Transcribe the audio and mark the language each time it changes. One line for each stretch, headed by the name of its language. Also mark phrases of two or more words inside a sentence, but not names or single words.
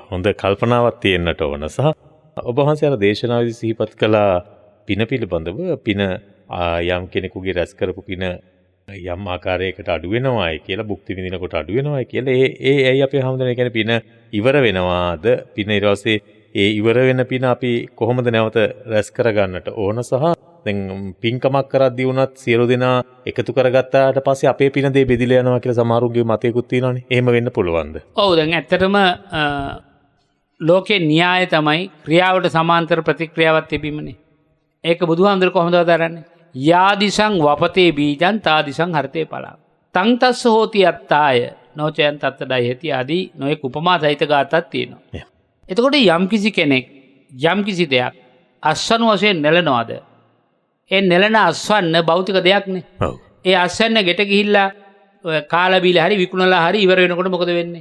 Sinhala: හොඳ කල්පනාවක් තියෙන්නට ඕන සහ ඔබ වහන්සේ අර දේශනාවේදී සිහිපත් කළා පින පිළිබඳව පින යම් කෙනෙකුගේ රැස් කරපු පින යම් ආකාරයකට අඩු වෙනවායි කියලා භුක්ති විඳිනකොට අඩු වෙනවායි කියලා ඒ ඇයි අපේ හැමදෙනා කියන්නේ පින ඉවර වෙනවාද පින ඊට පස්සේ ඒ ඉවර වෙන පින අපි කොහොමද නැවත රැස් කරගන්නට ඕන සහ දැන් පින්කමක් කරද්දී වුණත් සියලු දෙනා එකතු කරගත්තාට පස්සේ අපේ පින දේ බෙදිලා යනවා කියලා සමහරුගේ මතයකුත් තියෙනවානේ. එහෙම වෙන්න පුළුවන්ද? ඔව් දැන් ඇත්තටම ලෝකේ න්‍යාය තමයි ක්‍රියාවට සමාන්තර ප්‍රතික්‍රියාවක් තිබීමනේ. ඒක බුදුහාමුදුර කොහොමද දරන්නේ?
Pali: යාදිසං වපතේ බීජං තාදිසං හර්තේ පලං. තං තස්ස හෝති අත්තාය නොචයන් තත්තඩයි
Sinhala: ඇති ආදී නොයෙක් උපමා සහිත ගාතක් තියෙනවා. එතකොට යම්කිසි කෙනෙක් යම්කිසි දෙයක් අස්වනු වශයෙන් නෙලනවාද? ඒ නෙලන අස්වන්න භෞතික දෙයක්නේ. ඔව්. ඒ අස්වන්න ගෙට ගිහිල්ලා කාලා බීලා හරි විකුණලා හරි ඉවර වෙනකොට මොකද වෙන්නේ?